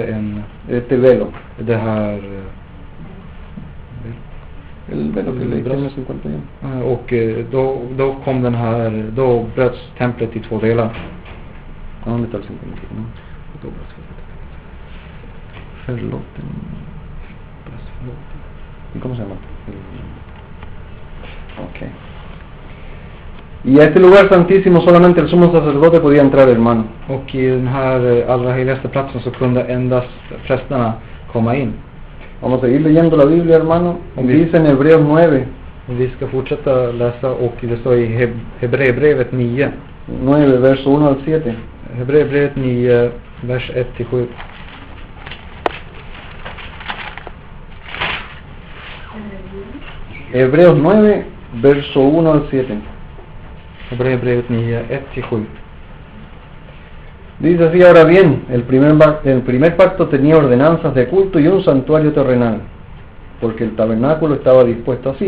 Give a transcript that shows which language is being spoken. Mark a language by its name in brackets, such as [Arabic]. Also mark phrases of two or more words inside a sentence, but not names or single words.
[Spanish] este velo. [Swedish] Det här [Spanish] el velo que leíste en 51. [Swedish] Och då kom den här, då bröts templet i två delar. [Spanish] ¿Dónde está el 51? ¿Y cómo se llama? Okay. Y a este lugar santísimo solamente el sumo sacerdote podía entrar, hermano. [Swedish] Och i den här allra heligaste platsen så kunde endast prästerna komma in. [Spanish] Vamos a seguir leyendo la Biblia, hermano. Dice en Hebreos 9. [Swedish] Vi ska fortsätta läsa och det står i Hebreerbrevet 9. [Spanish] 9, verso 1 al 7. [Swedish] Hebreerbrevet 9, vers 1-7. [Spanish] Hebreos 9, verso 1 al 7. [Swedish] Hebreerbrevet 9, 1-7. [Spanish] Dice así: ahora bien, el primer pacto tenía ordenanzas de culto y un santuario terrenal, porque el tabernáculo estaba dispuesto así.